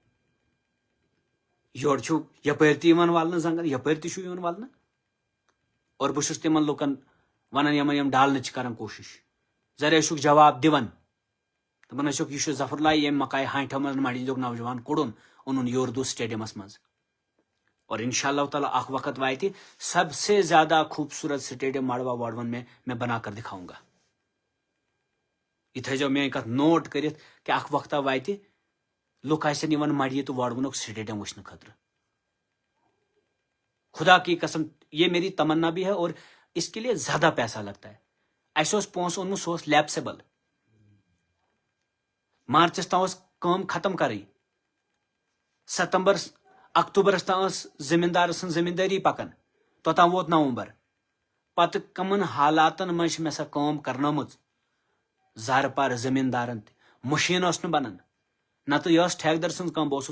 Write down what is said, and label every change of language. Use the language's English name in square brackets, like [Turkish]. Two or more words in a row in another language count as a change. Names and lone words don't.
[Kashmiri] یورٕ چھُو یپٲرۍ تہِ یِوان ولنہٕ زنگن یپٲرۍ تہِ چھُو یِوان ولنہٕ اور بہٕ چھُس تِمن لُکن ونان یِمن یِم ڈالنٕچ چھِ کران کوٗشش زر ٲسِکھ جواب دِوان دپان ٲسِکھ یہِ چھُ ظفر اللہ ییٚمۍ مکایہِ ہانٹھو منٛز مڑی دیُک نوجوان کوٚڑُن اوٚنُن یوردو سٹیڈیمس منٛز اور انشاء اللہ تعالیٰ اکھ وقت واتہِ [Urdu] سب سے زیادہ خوبصورت سٹیڈیم مڑوا واڈون میں بنا کر دکھاؤں گا [Kashmiri] یہ تھٲیزیو میٲنۍ کتھ نوٹ کٔرِتھ کہِ اکھ وقتہ واتہِ لُکھ آسن یِوان مڑی تہٕ واڈوُنُک سٹیڈیم وٕچھنہٕ خٲطرٕ [Urdu] خدا کی قسم یہ میری تمنا بھی ہے اور اس کے لیے زیادہ پیسہ لگتا ہے [Kashmiri] اسہِ اوس پونٛسہٕ اوٚنمُت سُہ اوس لیپسیبل مارچس تام ٲس کٲم ختم کرٕنۍ اکتوبرس تام ٲس زمیٖندار سٕنٛز زمیٖندٲری پکان توٚتام ووت نومبر پتہٕ کمن حالاتن منٛز چھِ مےٚ سۄ کٲم کرنٲمٕژ زارٕ پار زمیٖندارن تہِ مشیٖن ٲس نہٕ بنان نتہٕ یہِ ٲس ٹھیکدر سٕنٛز کٲم بہٕ اوسُس